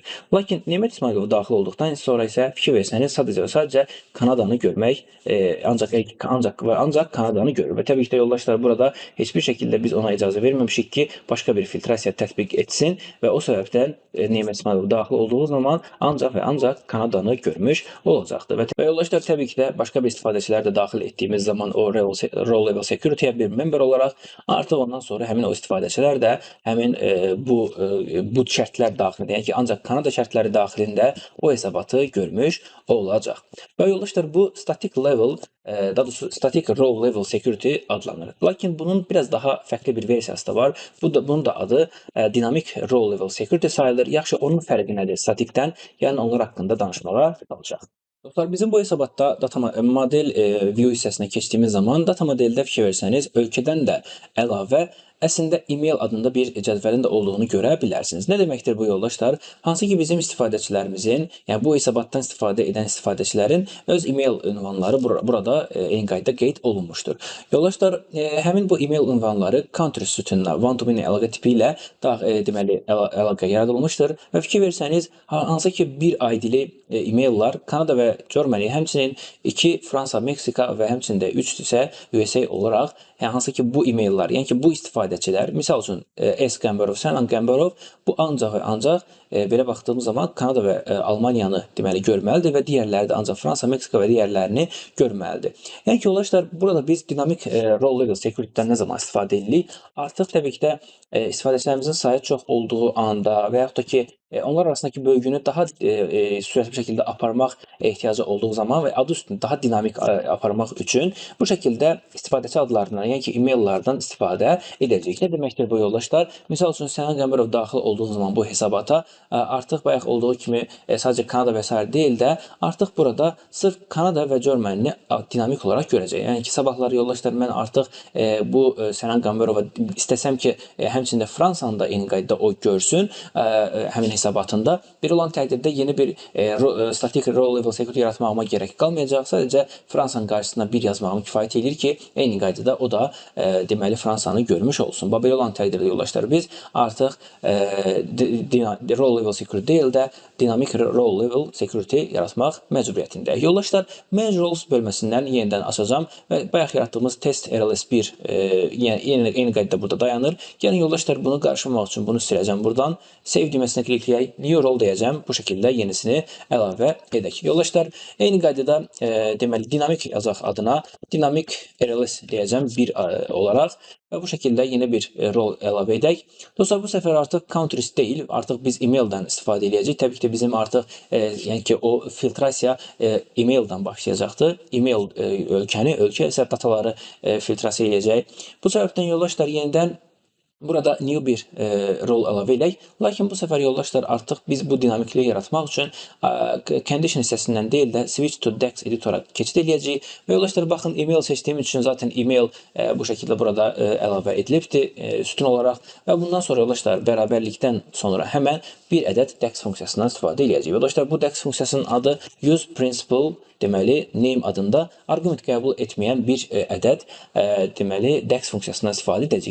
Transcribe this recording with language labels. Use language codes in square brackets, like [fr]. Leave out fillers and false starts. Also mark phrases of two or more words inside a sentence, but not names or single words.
[az] Lakin Nemət İsmayılov daxil olduqdan sonra isə fikir versəniz, sadəcə Kanadanı görmək ancaq Kanadanı görür. Və təbii ki də yoldaşlar, burada heç bir şəkildə biz ona icazə verməmişik ki, başqa bir filtrasiya tətbiq etsin və o səbəbdən Nemət İsmayılov daxil olduğu zaman ancaq Kanadanı görmüş olacaqdır. Və yoldaşlar, təbii ki də başqa bir istifadəçilər də daxil etdiyimiz zaman o [en] role level security-yə [az] bir member olaraq artıq ondan sonra həmin o istifadəçilər də həmin bu şərtlər daxilində, yəni ki, ancaq Kanada şərtləri daxilində o hesabatı görmüş olacaq. Və yoldaşlar, bu [en] static level, [az] daha doğrusu [en] static role level security [az] adlanır. Lakin bunun biraz daha fərqli bir versiyası da var. Bunun da adı [en] dynamic role level security [az] sayılır. Yaxşı, onun fərqi nədir statikdən? Yəni onlar haqqında danışmağa çalışaq. Dostlar, bizim bu hesabatda [en] data model view [az] hissəsinə keçdiyimiz zaman data modeldə fikir versəniz, ölkədən də əlavə əslində email adında bir cədvəlin də olduğunu görə bilərsiniz. Nə deməkdir bu yoldaşlar? Hansı ki bizim istifadəçilərimizin, yəni bu hesabatdan istifadə edən istifadəçilərin öz email ünvanları burada eyni qaydada qeyd olunmuşdur. Yoldaşlar, həmin bu email ünvanları country sütununa one-to-many əlaqə tipi ilə deməli əlaqə yaradılmışdır və fikir versəniz, hansı ki bir ID-li emaillar Kanada və Germany, həmçinin 2 Fransa, Meksika və həmçində 3 isə USA olaraq, yəni hansı ki bu emaillar, yəni ki bu istifadəçilər, misal üçün S. Gambarov, Sənan Gambarov bu ancaq və ancaq belə baxdığımız zaman Kanada və Almaniyanı deməli görməlidir və digərləri də ancaq Fransa, Meksika və digərlərini görməlidir. Yəni ki, yoldaşlar, burada biz dinamik [en] role level security-dən [az] nə zaman istifadə edirik? Artıq təbii ki də istifadəçilərimizin sayı çox olduğu anda və yaxud da ki onlar arasındakı bölgünü daha sürətli bir şəkildə aparmaq ehtiyacı olduğu zaman və adı üstündə daha dinamik aparmaq üçün bu şəkildə istifadəçi adlarından, yəni ki, emaillardan istifadə edəcəyik. Nə deməkdir bu yoldaşlar? Misal üçün, Sənan Gambarov daxil olduğu zaman bu hesabata artıq bayaq olduğu kimi sadəcə Kanada və s. deyil də, artıq burada sırf Kanada və Germany-ni dinamik olaraq görəcək. Yəni ki, sabahları yoldaşlar, mən artıq bu Sənan Gambarova istəsəm ki, həmçində Fransanın da eyni qaydada o görsün, həmin hesabatında. Bir olan təqdirdə yeni bir [en] static role level security [az] yaratmağıma gerək qalmayacaq. Sadəcə Fransanın qarşısına bir yazmağım kifayət edir ki, eyni qaydada o da deməli Fransanı görmüş olsun. Belə olan təqdirdə yoldaşlar, biz artıq [en] role level security [az] deyil də [en] dynamic role level security [az] yaratmaq məcburiyyətindəyik. Yoldaşlar, [en] manage roles [az] bölməsindən yenidən açacağam və bayaq yaratdığımız test RLS1 eyni qaydada burada dayanır. Yəni yoldaşlar, bunu qarşılamaq üçün bunu siləcəm buradan. Save düyməsinə klikləyək, [en] new role [az] deyəcəm. Bu şəkildə yenisini əlavə edək. Yoldaşlar, eyni qaydada deməli dinamik yazaq adına dinamik RLS deyəcəm bir olaraq və bu şəkildə yeni bir rol əlavə edək. Dostlar, bu səfər artıq countries deyil, artıq biz emaildən istifadə edəcəyik. Təbii ki də bizim artıq yəni ki o filtrasiya emaildən başlayacaqdır. Email ölkə isə dataları filtrasiya edəcək. Bu səbəbdən yoldaşlar, yenidən burada new bir rol əlavə edək. Lakin bu səfər yoldaşlar, artıq biz bu dinamikliyi yaratmaq üçün condition hissəsindən deyil də [en] switch to DEX [az] editora keçid edəcəyik. Və yoldaşlar, baxın, email seçdiyim üçün zaten email bu şəkildə burada əlavə edilibdir sütun olaraq. Və bundan sonra yoldaşlar, bərabərlikdən sonra həmən bir ədəd DEX funksiyasından istifadə edəcəyik. Yoldaşlar, bu DEX funksiyasının adı [en] use principal [az] deməli name adında arqument qəbul etməyən bir ədəd deməli DEX funksiyasından istifadə edəcəyik.